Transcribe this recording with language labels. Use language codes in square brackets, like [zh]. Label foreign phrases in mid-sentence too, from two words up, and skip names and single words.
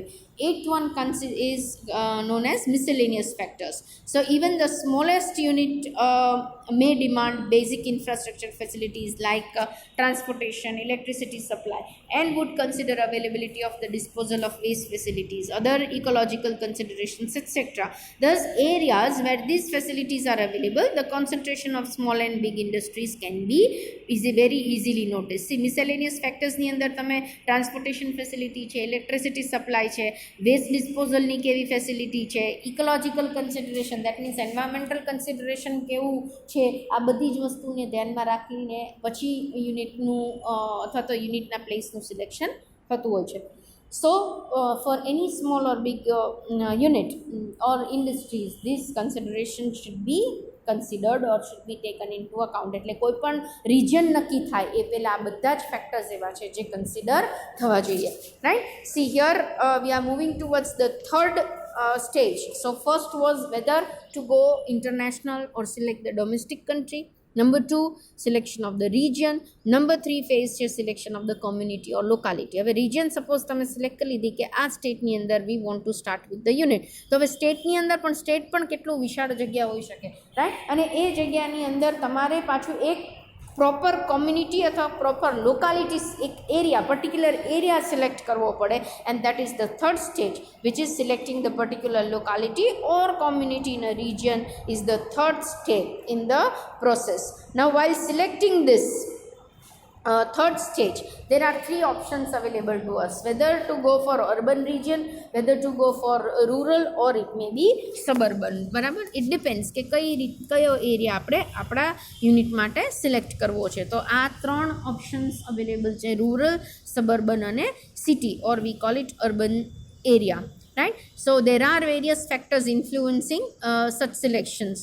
[en] 8th one is known as miscellaneous factors. So even the smallest unit may demand basic infrastructure facilities like transportation, electricity supply, and would consider availability of the disposal of waste facilities, other ecological considerations, etc. Thus areas where these facilities are available, the concentration of small and big industries can be very easily noticed. [gu] See, [en] miscellaneous factors [gu] ની અંદર તમે [en] transportation facility [gu] છે, [en] electricity supply [gu] છે, [en] waste disposalની [gu] કેવી ફેસિલિટી છે, [en] ecological consideration that means environmental consideration [gu] કેવું છે, આ બધી જ વસ્તુને ધ્યાનમાં રાખીને પછી યુનિટનું અથવા તો યુનિટના પ્લેસનું સિલેક્શન થતું હોય છે. [en] So for any small or big unit or industries, this consideration should be considered or should be taken into account. [gu] એટલે કોઈ પણ રિજન નક્કી થાય એ પહેલાં આ બધા જ ફેક્ટર્સ એવા છે જે કન્સિડર થવા જોઈએ, રાઈટ? [en] see here we are moving towards the third stage. So first was whether to go international or select the domestic country. Number 2, selection of the region. Number 3 phase છે selection of the community or locality. [gu] હવે [en] region suppose [gu] તમે સિલેક્ટ કરી લીધી કે આ સ્ટેટની અંદર [en] we want to start with the unit. [gu] તો હવે સ્ટેટની અંદર પણ સ્ટેટ પણ કેટલું વિશાળ જગ્યા હોઈ શકે, રાઈટ? અને એ જગ્યાની અંદર તમારે પાછું એક [en] proper community [gu] અથવા [en] proper locality, [gu] એક એરિયા, [en] particular area select [gu] કરવો પડે, [en] and that is the third stage which is selecting the particular locality or community in a [gu] region is the third step in the process. [en] Now while selecting this third stage, there are 3 options available to us, whether to go for urban region, whether to go for rural, or it may be suburban. [gu] બરાબર? [en] It depends [gu] કે કયો એરિયા આપણે આપણા યુનિટ માટે સિલેક્ટ કરવો છે. તો આ 3 ઓપ્શન્સ અવેલેબલ છે, રૂરલ, સબર્બન અને સિટી, [en] or we call it urban area, [gu] રાઈટ. [en] so there are various factors influencing such selections.